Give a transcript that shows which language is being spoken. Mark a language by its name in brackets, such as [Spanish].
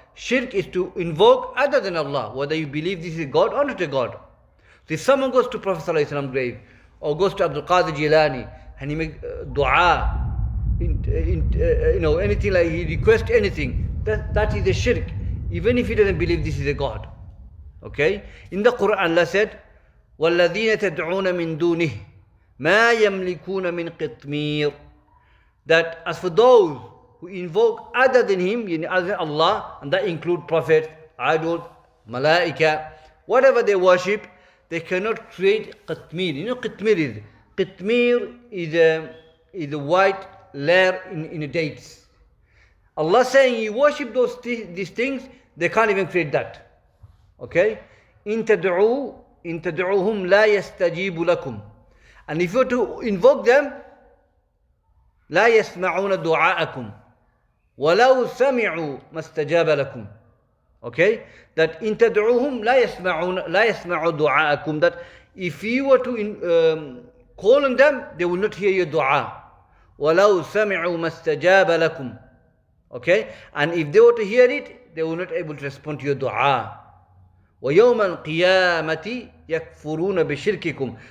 [English] Shirk is to invoke other than Allah, whether you believe this is God or not a God. So if someone goes to Prophet ﷺ's grave, or goes to Abdul Qadir Jilani, and he makes dua, anything like he requests anything, that is a shirk, even if he doesn't believe this is a God. Okay? In the Quran, Allah said, [Arabic] وَالَّذِينَ تَدْعُونَ مِن دُونِهِ مَا يَمْلِكُونَ مِن قِطْمِيرٍ. [English] That as for those who invoke other than Him, other than Allah, and that include prophets, idols, malaika, whatever they worship, they cannot create qitmir. You know qitmir is? Qitmir is a white layer in dates. Allah saying you worship these things, they can't even create that. Okay? [Arabic] إِن تَدْعُوهُمْ لَا يَسْتَجِيبُ لَكُمْ. [English] And if you were to invoke them, [Arabic] لَا يَسْمَعُونَ دُعَاءَكُمْ وَلَوْ سَمِعُوا مَا اسْتَجَابَ لَكُمْ. [English] Okay? [Arabic] That إِن تَدْعُوهُمْ لَا يَسْمَعُوا دُعَاءَكُمْ. [English] That if you were to call on them, they will not hear your dua. [Arabic] وَلَوْ سَمِعُوا مَا اسْتَجَابَ لَكُمْ. [English] Okay? And if they were to hear it, they were not able to respond to your dua. [Arabic] وَيَوْمَ الْقِيَامَةِ يَكْفُرُونَ بِشِرْكِكُمْ.